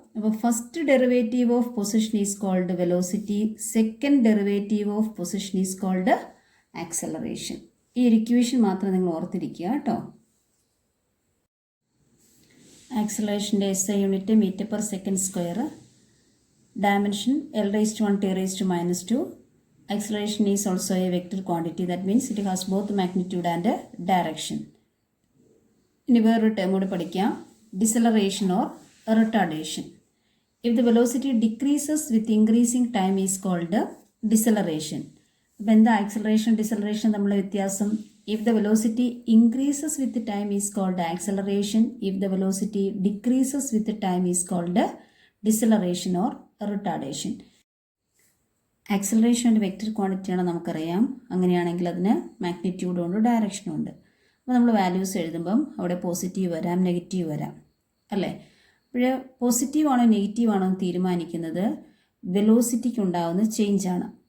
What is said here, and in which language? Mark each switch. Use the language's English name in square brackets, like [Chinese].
[English] അപ്പോൾ first derivative of position is called velocity, second derivative of position is called acceleration. [Malayalam] ഈ ഒരു equation മാത്രം നിങ്ങൾ ഓർത്തിരിക്കുക കേട്ടോ. ആക്സലറേഷൻ്റെ SI unit metre per second square, dimension L⁻⁻⁻⁻². [English] Acceleration is also a vector quantity, that means it has both magnitude and direction. [Malayalam] ഇനി വേറൊരു term കൂടി പഠിക്കാം, deceleration or retardation. [English] If the velocity decreases with increasing time is called deceleration. [Malayalam] അപ്പോൾ എന്താ acceleration deceleration തമ്മിലുള്ള വ്യത്യാസം? [English] If the velocity increases with time is called acceleration. If the velocity decreases with time is called deceleration or retardation. [Malayalam] Acceleration ഒരു vector ക്വാണ്ടിറ്റിയാണ് നമുക്കറിയാം. അങ്ങനെയാണെങ്കിൽ അതിന് മാഗ്നിറ്റ്യൂഡും ഉണ്ട് ഡയറക്ഷനും ഉണ്ട്. അപ്പോൾ നമ്മൾ വാല്യൂസ് എഴുതുമ്പം അവിടെ പോസിറ്റീവ് വരാം, നെഗറ്റീവ് വരാം, അല്ലേ? അപ്പോൾ പോസിറ്റീവ് ആണോ നെഗറ്റീവ് ആണോ എന്ന് തീരുമാനിക്കുന്നത് വെലോസിറ്റിക്ക് ഉണ്ടാകുന്ന ചേഞ്ചാണ്.